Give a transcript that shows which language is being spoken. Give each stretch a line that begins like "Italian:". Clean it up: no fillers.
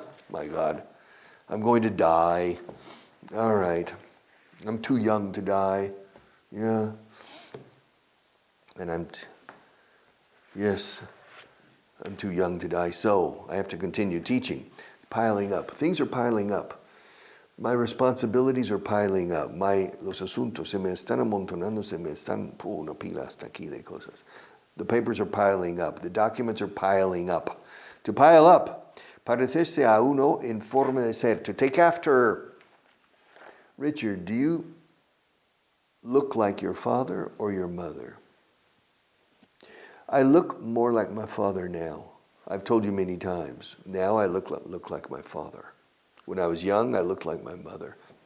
English: My God, I'm going to die. All right, I'm too young to die. Yeah. And I'm too young to die, so I have to continue teaching. Piling up. Things are piling up. My responsibilities are piling up.
Spanish: Los asuntos se me están amontonando, se me están, una pila hasta aquí de cosas.
English: The papers are piling up. The documents are piling up. To pile up.
Spanish: Parecerse a uno en forma de ser.
English: To take after. Richard, do you look like your father or your mother? I look more like my father now. I've told you many times. Now I look like my father. When I was young, I looked like my mother.